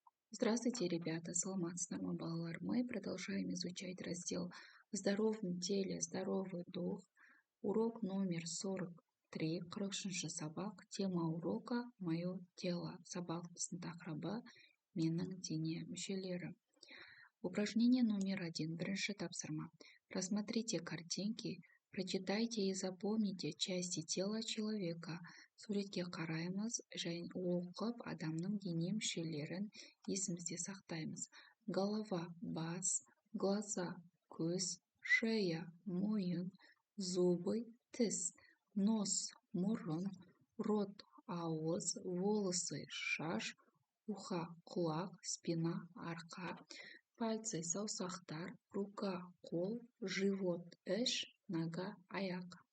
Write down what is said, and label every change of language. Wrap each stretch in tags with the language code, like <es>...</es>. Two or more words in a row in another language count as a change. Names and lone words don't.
<ru>Здравствуйте, ребята!</ru> <kk>Саламатсыздар балалар.</kk> <ru>Мы продолжаем изучать раздел «В здоровом теле здоровый дух». Урок номер 43,</ru> <kk>40-ші сабақ.</kk> <ru>Тема урока «Мое тело».</ru> <kk>Сабағымыздың тақырыбы «Менің дене мүшелері».</kk> <ru>Упражнение номер 1.</ru> <kk>Бірінші тапсырма.</kk> <ru>Рассмотрите картинки, прочитайте и запомните части тела человека.</ru> <kk>Суретке қараймыз және оқып адамның дене мүшелерін есімізде сақтаймыз.</kk> <ru>Голова, бас, глаза, көз, шея, мойын, зубы, тіс, нос, мұрын, рот, ауыз, волосы, шаш, уха, құлақ, спина, арқа, пальцы, саусақтар, рука, қол, живот, іш, нога, аяқ.</ru>